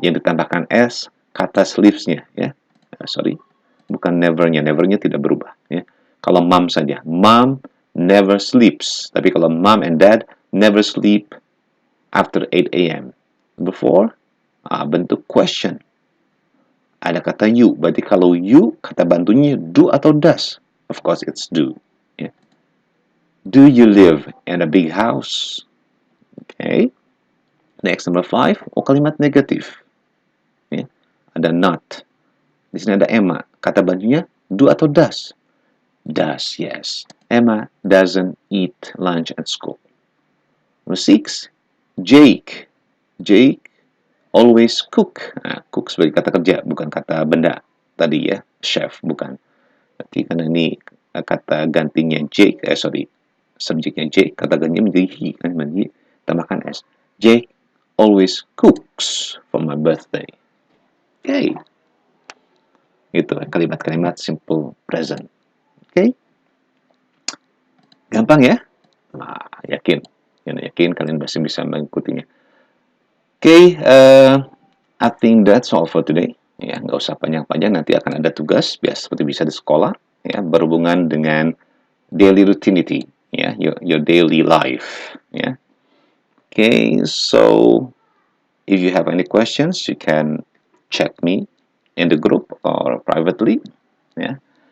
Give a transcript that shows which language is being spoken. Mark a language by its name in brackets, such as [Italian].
[Indonesian] Yang ditambahkan s, kata sleeps-nya ya. Bukan never-nya. Never-nya tidak berubah ya. Kalau [English] mom [Indonesian] saja, [English] mom never sleeps. [Indonesian] Tapi kalau [English] mom and dad never sleep after 8 a.m. Number 4, [Indonesian] bentuk question. Ada kata you. Berarti kalau [English] you, [Indonesian] kata bantunya [English] do [Indonesian] atau [English] does? Of course it's do. Yeah. Do you live in a big house? Next, number 5. [Indonesian] Kalimat negatif. Yeah. Ada not. Di sini ada Emma. Kata bantunya do atau does? [English] Does, yes. Emma doesn't eat lunch at school. Number 6. Jake. Jake always cook. [Indonesian] Cook sebagai kata kerja, bukan kata benda tadi ya. Chef, bukan. Berarti karena ini kata gantinya Jake, subjeknya Jake, kata gantinya menjadi he, kan, menjadi tambahkan s. [English] Jake always cooks for my birthday. [Indonesian] Itu kalimat-kalimat simple present. Gampang ya? Yakin kalian pasti bisa mengikutinya. [English] I think that's all for today. [Indonesian] Ya, nggak usah panjang-panjang, nanti akan ada tugas biasa seperti bisa di sekolah ya, berhubungan dengan daily routinity ya, [English] your daily life [Indonesian] ya. [English] So if you have any questions, you can chat me in the group or privately [Indonesian] ya.